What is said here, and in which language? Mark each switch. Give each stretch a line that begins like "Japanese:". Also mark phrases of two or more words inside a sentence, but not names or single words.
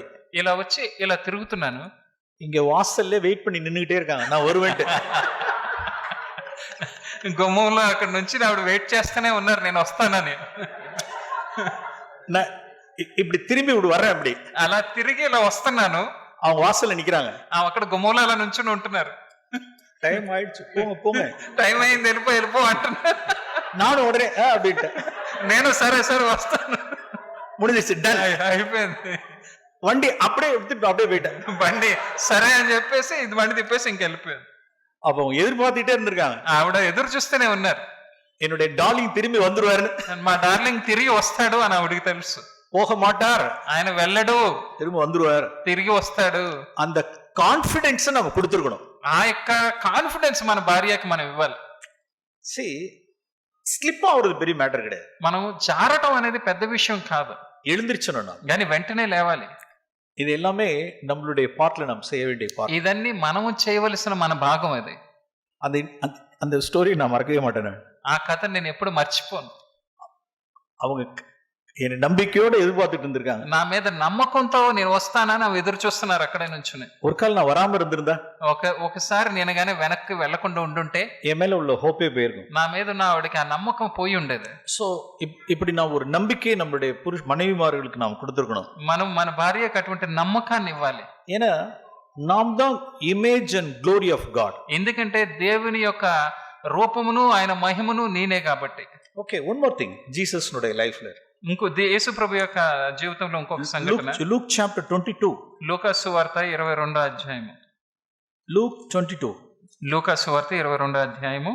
Telugu: ఇలా వచ్చి ఇలా తిరుగుతున్నాను.
Tamil: இங்க வாசல்ல வெயிட் பண்ணி நின்னுகிட்டே இருக்காங்க, நான் வருவேன்.
Telugu: గుమ్మంలో అక్కడ నుంచి ఆవిడ వెయిట్ చేస్తూనే ఉన్నారు నేను వస్తానని.
Tamil: நான் இப்படி திரும்பி இப்படி வர்றேன். அப்படி
Telugu: అలా తిరిగి ఇలా వస్తున్నాను.
Tamil: அவங்க வாசல்ல நிக்கிறாங்க,
Telugu: అక్కడ గుమ్మంలో అలా నుంచుని ఉంటున్నారు.
Tamil: டைம் ஆயிடுச்சு, போங்க போங்க,
Telugu: టైం అయింది, వెళ్ళిపో అంటున్నారు.
Tamil: நானு உடனே அப்படின்ட்டு
Telugu: నేను సరే వస్తాను.
Tamil: முடிஞ்சிச்சு, டன்,
Telugu: అయిపోయింది.
Tamil: வண்டி அப்படியே எடுத்துட்டு அப்படியே போயிட்டேன்.
Telugu: బండి సరే అని చెప్పేసి ఇది బండి తిప్పేసి ఇంకెళ్ళిపోయింది.
Tamil: அப்ப அவங்க எதிர்பார்த்துட்டே இருந்திருக்காங்க.
Telugu: ఆవిడ ఎదురు చూస్తూనే ఉన్నారు.
Tamil: என்னுடைய டார்லிங் திரும்பி வந்துருவாருன்னு
Telugu: మా డార్లింగ్ తిరిగి వస్తాడు అని ఆవిడికి తెలుసు.
Tamil: போக மாட்டார்,
Telugu: ఆయన వెళ్ళడు,
Tamil: திரும்ப வந்துருவார்.
Telugu: తిరిగి వస్తాడు.
Tamil: அந்த கான்பிடன்ஸ் நம்ம கொடுத்துருக்கணும்.
Telugu: ఆ యొక్క కాన్ఫిడెన్స్ మన భార్యకి మనం ఇవ్వాలి.
Tamil: ஸ்லிப் ஆகுறது பெரிய மேட்டர் கிடையாது.
Telugu: మనం జారటం అనేది పెద్ద విషయం కాదు,
Tamil: எழுந்திருச்சணும்.
Telugu: కానీ వెంటనే లేవాలి.
Tamil: இது எல்லாமே நம்மளுடைய பார்ட்ல நாம் செய்ய வேண்டிய பார்ட்.
Telugu: ఇదన్నీ మనము చేయవలసిన మన భాగం అది.
Tamil: அந்த அந்த ஸ்டோரி நான் மறக்கவே மாட்டேன்.
Telugu: ఆ కథ నేను ఎప్పుడు మర్చిపోను.
Tamil: அவங்க என்ன நம்பிக்கையோட எதிர்பார்த்துட்டு இருந்திருக்காங்க.
Telugu: నా మీద నమ్మకంతో నేను వస్తానని అవి ఎదురు చూస్తున్నారు అక్కడే నుంచుని.
Tamil: ஒரு கால் நான் வராம இருந்திருந்தா,
Telugu: ఒకసారి నేను గానీ వెనక్కి వెళ్లకుండా ఉండుంటే
Tamil: என் மேல உள்ள ஹோப்பே போயிருக்கும்.
Telugu: నా మీద ఉన్న ఆవిడకి ఆ నమ్మకం పోయి ఉండేది.
Tamil: సో இப்படி நான் ஒரு நம்பிக்கையை நம்மளுடைய மனைவிமார்களுக்கு நாம் கொடுத்துருக்கணும்.
Telugu: మనం మన భార్యకు అటువంటి నమ్మకాన్ని ఇవ్వాలి.
Tamil: ஏன்னா நாம் தான்
English: image and glory of God.
Telugu: ఎందుకంటే దేవుని యొక్క రూపమును ఆయన మహిమను నేనే కాబట్టి.
English: okay, one more thing, Jesus నుடைய లైఫ్లో
Telugu: ఇంకో యేసు ప్రభు యొక్క జీవితంలో ఇంకొక సంఘటన.
English: Luke chapter 22,
Telugu: లూకా సువార్త 22వ అధ్యాయము. లూక్ 22, లూకా సువార్త 22వ అధ్యాయము.